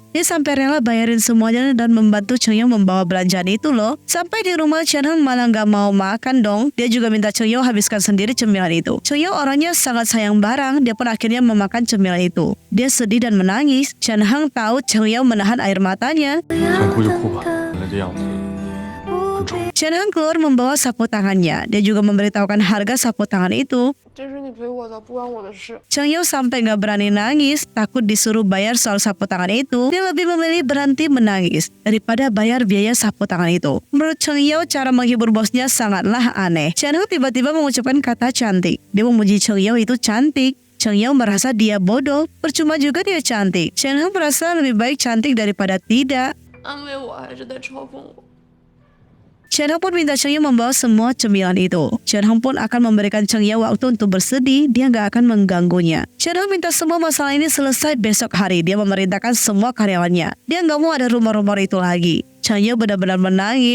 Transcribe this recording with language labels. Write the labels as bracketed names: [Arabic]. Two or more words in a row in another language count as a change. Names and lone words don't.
[Indonesian] Dia sampai rela bayarin semuanya dan membantu Cheng Yao membawa belanjaan itu loh. Sampai di rumah, Chen Heng malah gak mau makan dong. Dia juga minta Cheng Yao habiskan sendiri cemilan itu. Cheng Yao orangnya sangat sayang barang, dia pun akhirnya memakan cemilan itu. Dia sedih dan menangis. Chen Heng tahu Cheng Yao menahan air matanya. [Chinese] 想哭就哭吧，你的样子很丑。 [Indonesian] Chen Heng keluar membawa sapu tangannya. Dia juga memberitahukan harga sapu tangan itu. [Chinese] 这是你赔我的，不关我的事。 [Indonesian] Cheng Yao sampai gak berani nangis, takut disuruh bayar soal sapu tangan itu. Dia lebih memilih berhenti menangis daripada bayar biaya sapu tangan itu. Menurut Cheng Yao, cara menghibur bosnya sangatlah aneh. Chen Heng tiba-tiba mengucapkan kata cantik. Dia memuji Cheng Yao itu cantik. Cheng Yao merasa dia bodoh, percuma juga dia cantik. Chen Heng merasa lebih baik cantik daripada tidak. [Chinese] 安慰我还是在嘲讽我？ [Indonesian] Chen Heng pun minta Cheng Yao membawa semua cemilan itu. Chen Heng pun akan memberikan Cheng Yao waktu untuk bersedih, dia gak akan mengganggunya. Chen Heng minta semua masalah ini selesai besok hari. Dia memerintahkan semua karyawannya. Dia gak mau ada rumor-rumor itu lagi. Cheng Yao benar-benar menangis.